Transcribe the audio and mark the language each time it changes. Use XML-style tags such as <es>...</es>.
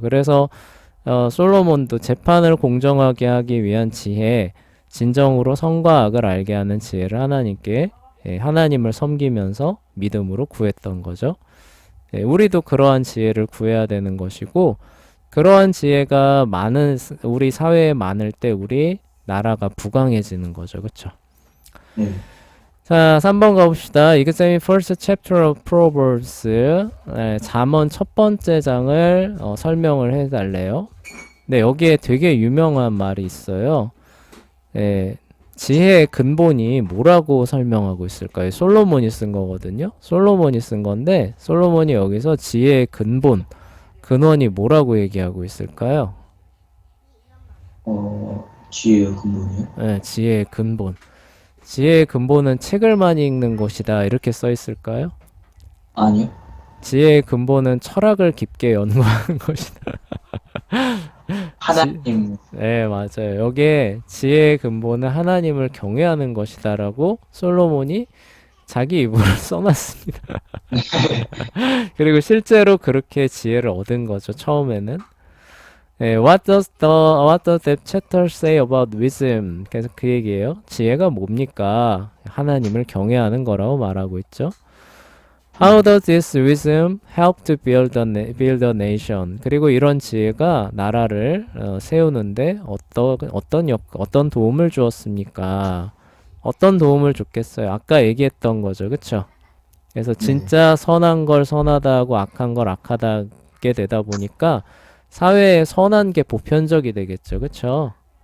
<ko>그래서 솔로몬도 재판을 공정하게 하기 위한 지혜, 진정으로 선과 악을 알게 하는 지혜를 하나님께 하나님을 섬기면서 믿음으로 구했던 거죠. 우리도 그러한 지혜를 구해야 되는 것이고, 그러한 지혜가 우리 사회에 많을 때 우리 나라가 부강해지는 거죠. 그쵸? 네. 자, 3번 가봅시다.</ko> <en>Examine first chapter of Proverbs.</en> <ko>잠언 첫 번째 장을 설명을 해달래요. 네, 여기에 되게 유명한 말이 있어요. 지혜의 근본이 뭐라고 설명하고 있을까요? 솔로몬이 쓴 거거든요. 솔로몬이 쓴 건데, 솔로몬이 여기서 지혜의 근원이 뭐라고 얘기하고 있을까요? 지혜의 근본이요? 네, 지혜의 근본. 지혜의 근본은 책을 많이 읽는 것이다. 이렇게 써 있을까요? 아니요. 지혜의 근본은 철학을 깊게 연구하는 것이다. 하나님. 네, 맞아요. 여기에 지혜의 근본은 하나님을 경외하는 것이다라고 솔로몬이 자기 입으로 써놨습니다. 그리고 실제로 그렇게 지혜를 얻은 거죠, 처음에는. 예,</ko> <en>what does that chapter say about wisdom?</en> <ko>그래서 그 얘기예요. 지혜가 뭡니까? 하나님을 경외하는 거라고 말하고 있죠.</ko> <en>How does this wisdom help to build a nation?</en> <ko>그리고 이런 지혜가 나라를 세우는데 어떤 도움을 주었습니까? 어떤 도움을 줬겠어요? 아까 얘기했던 거죠, 그쵸? 그래서 진짜 선한 걸 선하다 하고 악한 걸 악하다게 되다 보니까 사회에 선한 게 보편적이 되겠죠, 그쵸?</ko>